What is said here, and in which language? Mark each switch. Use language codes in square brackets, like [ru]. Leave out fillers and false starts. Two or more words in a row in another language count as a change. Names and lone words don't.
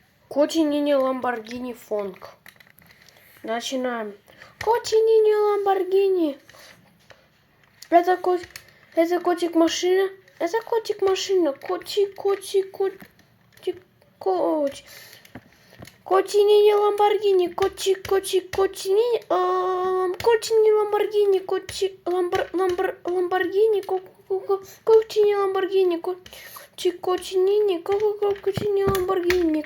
[ru] Кочинини Ламборгини Фонг. Начинаем. Кочинини Ламборгини. Это котик машина. Это котик машина. Котик. Кочинини Ламборгини. Котик. Кочинини Ламборгини. Котик. Ламборгини. Кочинини Ламборгини. Кочинини Ламборгини.